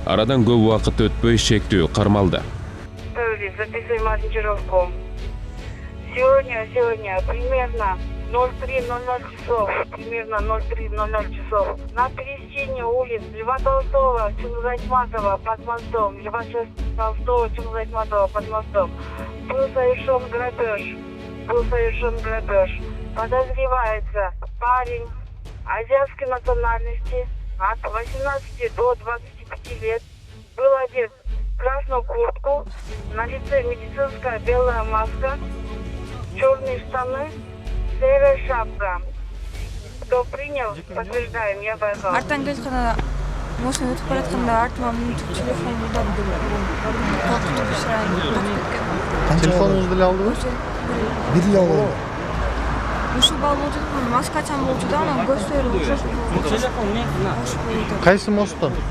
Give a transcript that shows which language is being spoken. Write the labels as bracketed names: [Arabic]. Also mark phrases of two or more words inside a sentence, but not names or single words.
[Kyrgyz] Арадан көп убакыт өтпөй шектүү кармалды. [Russian] Записываем ориентировку. Сегодня примерно 03:00 часов, примерно 03:00 часов, на пересечении улиц Льва Толстого, Чингиза Айтматова под мостом, Льва Толстого, Чингиза Айтматова под мостом, был совершен грабеж. Подозревается парень азиатской национальности от 18 до 25 лет, был одет в красную куртку, на лице медицинская белая маска, черные штаны, серая шапка. Кто принял, подтверждаем, я Байкал. [Kyrgyz] Арттан келе жатканда машина өтүп баратканда артыма мынтип телефон уурдап Телефонуңузду деле алдыбы? Бир эле алды. ушул бала болуп жаткан маскачан болчу да, анан көздөрү окшош. Кайсы посттон?